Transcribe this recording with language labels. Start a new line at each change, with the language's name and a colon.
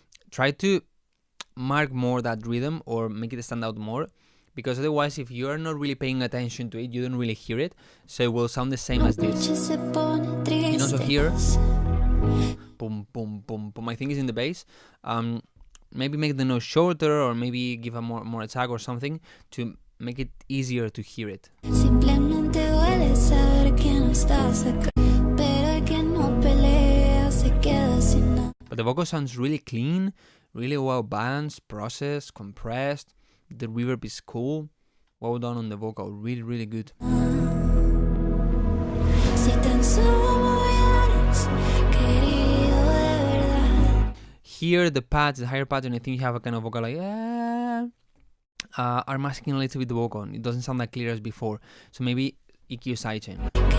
English: Try to mark more that rhythm or make it stand out more, because otherwise if you are not really paying attention to it, you don't really hear it, so it will sound the same as this. And also here, boom boom boom boom, I think is in the bass. Maybe make the note shorter, or maybe give a more attack or something to make it easier to hear it.
Spanish: Simplemente duele saber que no estás acá, pero el que no pelea se queda sin nada.
English: But the vocal sounds really clean, really well balanced, processed, compressed. The reverb is cool. Well done on the vocal, really good.
Spanish: Si tan solo hubieras querido de verdad.
English: Here the pads, the higher pads, and I think you have a kind of vocal like are masking a little bit the vocal. It doesn't sound that clear as before. So maybe EQ sidechain.